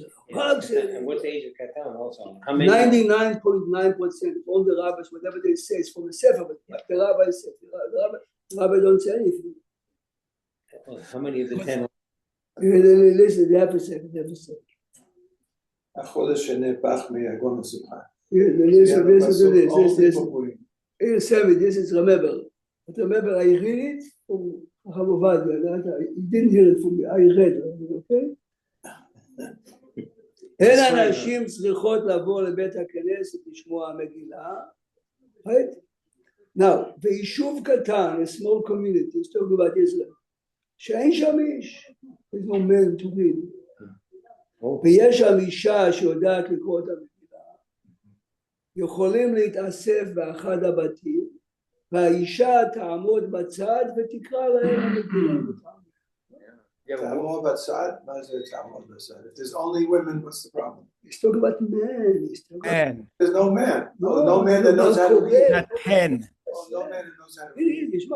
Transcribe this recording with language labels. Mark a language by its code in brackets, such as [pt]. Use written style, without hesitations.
[en] Prague said it. And what's the age of Katan also? 99.9%, all the rabbis, whatever they say, is from the Sefer, but the rabbi said, the rabbi don't say anything. How many of the 10? Listen, they have a second. [he] החודש שנהפך מיגון השמחה. [en] Listen to this. This is remember. But remember, I read it from Rav Ovadia. You didn't hear it from me. I read it, okay? [he] אין אנשים צריכות לבוא לבית הכנסת לשמוע המגילה. [en] Right? Now, [he] ביישוב קטן, [en] a small community, let's talk about Israel. [he] שאין שם איש. [en] There's no man to read. [he] ויש שם אישה שיודעת לקרוא את המגילה, יכולים להתאסף באחד הבתים, והאישה תעמוד בצד ותקרא להם המגילה. תעמוד בצד? מה זה תעמוד בצד? [en] If there's only women, what's the problem? He's talking about men. Man. There's no man. No man that knows how to read. Not 10. No man that knows how to read.